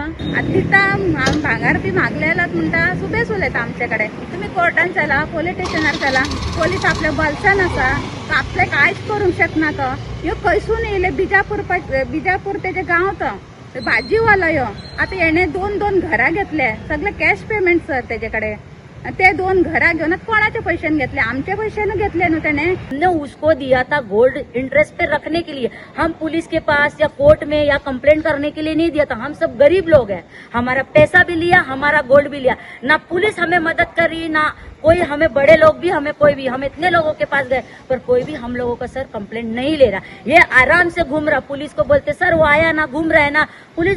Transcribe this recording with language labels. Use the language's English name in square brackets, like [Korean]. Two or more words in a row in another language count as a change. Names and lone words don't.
[Konkani] तिथं भांगार बी मागलेलात म्हणटा सुबेस उलयता आमच्याकडे तुम्ही कोर्टान चला पोलीस स्टेशनार चला पोलीस आपल्या बलशान आसा आपले कांयच करूंक शकना तो ह्यो खंयसून येयले बिजापूर तेजे गांव तो भाजीवाला यो आता येणे 2 घरां घेतले सगळे [English] cash payment [Konkani] सर तेजेकडे ते 2 घरां घेऊन कोणाचे पैसे घेतले आमचे पैसे घेतले ना त्याने [Hindi] हमने उसको दिया था गोल्ड इंटरेस्ट पे रखने के लिए हम पुलिस के पास या कोर्ट में या कंप्लेंट करने के लिए नहीं दिया था हम सब गरीब लोग हैं हमारा पैसा भी लिया हमारा गोल्ड भी लिया ना पुलिस हमें मदद करी ना कोई हमें बड़े लोग भी हमें कोई भी हम इतने लोगों के पास गए पर कोई भी हम लोगों का सर कंप्लेंट नहीं ले रहा ये आराम से घूम रहा पुलिस को बोलते सर वो आया ना घूम रहा है ना पुलिस